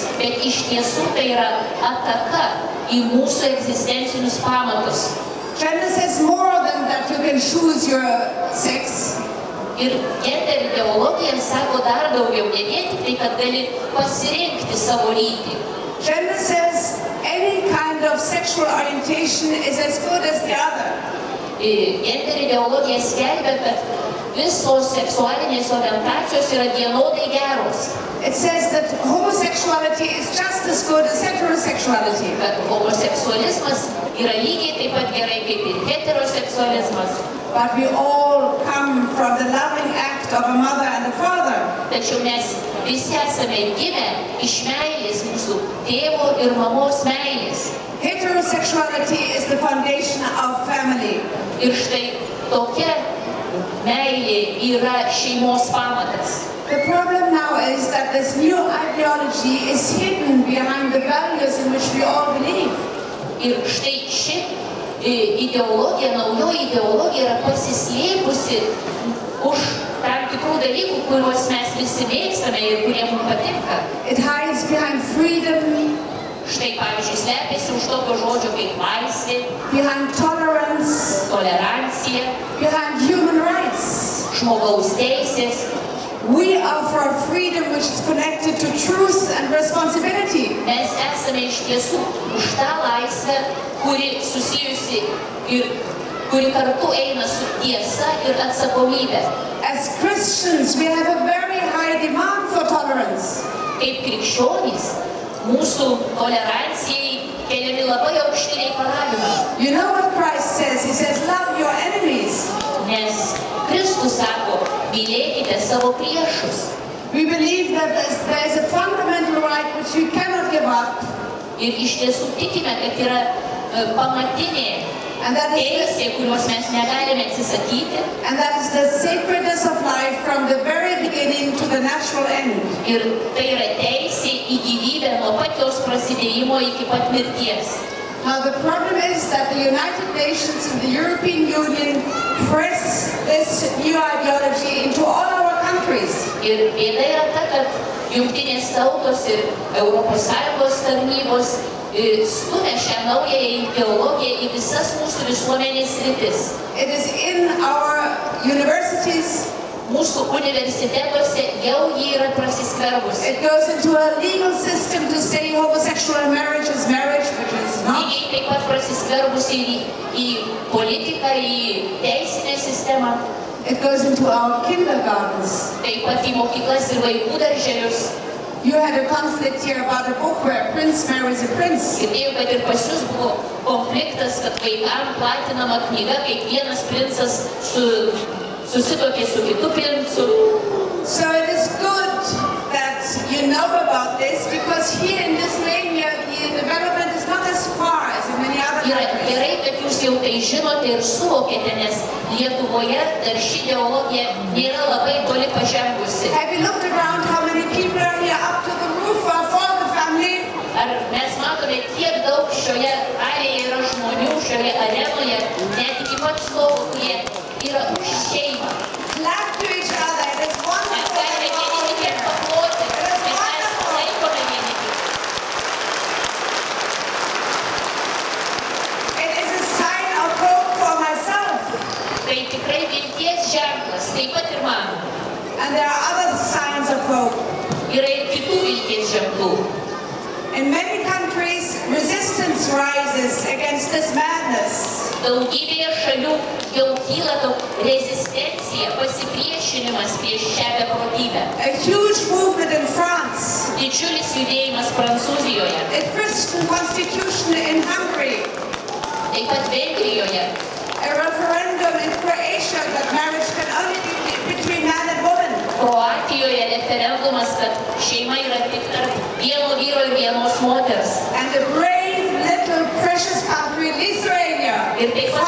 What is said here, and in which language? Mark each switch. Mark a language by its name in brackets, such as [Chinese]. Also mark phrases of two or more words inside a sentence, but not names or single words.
[Lithuanian] Bet iš tiesų tai yra ataka į mūsų egzistencinius pamatus. [English] Gender says more than that you can choose your sex. [Lithuanian] Ir gender ideologija sako dar daugiau, ne vien tik tai, kad gali pasirinkti savo lytį. [English] Gender says any kind of sexual orientation is as good as the other. [Lithuanian] Gender ideologija skelbia, kad visos seksualinės orientacijos yra vienodai geros. [English] It says that homosexuality is just as good as heterosexuality. [Lithuanian] Kad homoseksualizmas yra lygiai taip pat gerai kaip ir heteroseksualizmas. [English] But we all come from the loving act gift of a mother and a father. [Lithuanian] Tačiau mes visi esame gimę iš meilės, mūsų tėvo ir mamos meilės. [English] Heterosexuality is the foundation of family. [Lithuanian] Ir štai tokia meilė yra šeimos pamatas. [English] The problem now is that this new ideology is hidden behind the values in which we all believe. [Lithuanian] Ir štai ši ideologija, naujoji ideologija yra pasislėpusi už tam tikrų dalykų, kuriuos mes visi mėgstame ir kurie mums patinka. [English] It hides behind freedom, [Lithuanian] Štai, pavyzdžiui, slepiasi už tokio žodžio kaip laisvė, [English] behind tolerance, [Lithuanian] tolerancija, [English] behind human rights. [Lithuanian] žmogaus teisės. [English] We are for a freedom which is connected to truth and responsibility. [Lithuanian] Mes esame iš tiesų už tą laisvę, kuri susijusi ir kuri kartu eina su tiesa ir atsakomybė. [English] As Christians, we have a very high demand for tolerance. [Lithuanian] Kaip krikščionys, mūsų tolerancijai keliami labai aukšti reikalavimai. [English] You know what Christ says? He says, love your enemies. [Lithuanian] Nes Kristus sako, mylėkite savo priešus. [English] We believe that there is a fundamental right which we cannot give up. [Lithuanian] Ir iš tiesų tikime, kad yra pamatinė [English] And that [Lithuanian] teisė, kurios mes negalime atsisakyti. [English] is the sacredness of life from the very beginning to the natural end. [Lithuanian] Ir tai yra teisė į gyvybę nuo pat jos prasidėjimo iki pat mirties. [English] Now the problem is that the United Nations and the European Union press this new ideology into all our countries. [Lithuanian] Ir bėda yra ta, kad Jungtinės tautos ir ES tarnybos stumia šią naująją ideologiją į visas mūsų visuomenės sritis. [English] It is in our universities. [Lithuanian] Mūsų universitetuose jau jį yra prasiskverbusi. [English] It goes into a legal system to say homosexual marriage is marriage, which is not. [Lithuanian] Lygiai taip pat prasiskverbusi į politiką, į teisinę sistemą. [English] It goes into our kindergartens. [Lithuanian] Taip pat į mokyklas ir vaikų darželius. [English] You had a conflict here about a book where a prince marries a prince. [Lithuanian] Girdėjau, kad ir pas jūs buvo konfliktas, kad vaikams platinama knyga, kaip vienas princas susituokė su kitu princu. [English] So it is good that you know about this, because here in Lithuania the development is not as far as in many other [Lithuanian] Yra [English] countries. [Lithuanian] gerai, kad jūs jau tai žinote ir suvokėte, nes Lietuvoje dar ši ideologija nėra labai toli pažengusi. [English] Have you looked around how many people are here up to the roof for the family? [Lithuanian] Ar mes matome, kiek daug šioje arėje yra žmonių, šioje arenoje, net iki pat stovų, kurie yra už šeimą. [English] Clap to each other. It is [Lithuanian] Mes [English] wonderful. [Lithuanian] galime vieni kitiems paploti, nes mes palaikome vieni kitus. [English] It is a sign of hope for myself. [Lithuanian] Tai tikrai vilties ženklas, taip pat ir man. [English] And there are other signs of hope. [Lithuanian] Yra ir kitų vilties ženklų. [English] In many countries, resistance rises against this madness. [Lithuanian] Daugybėje šalių jau kyla rezistencija, pasipriešinimas prieš šią beprotybę. [English] A huge movement in France. [Lithuanian] Didžiulis judėjimas Prancūzijoje, [English] A Christian constitution in Hungary. [Lithuanian] taip pat Vengrijoje, [English] A referendum in Croatia that marriage can only be between man and woman. [Lithuanian] Kroatijoje referendumas, kad šeima yra tik tarp vieno vyro ir vienos moters. [English] And a brave little precious country, Lithuania, [Lithuanian] Ir taip pat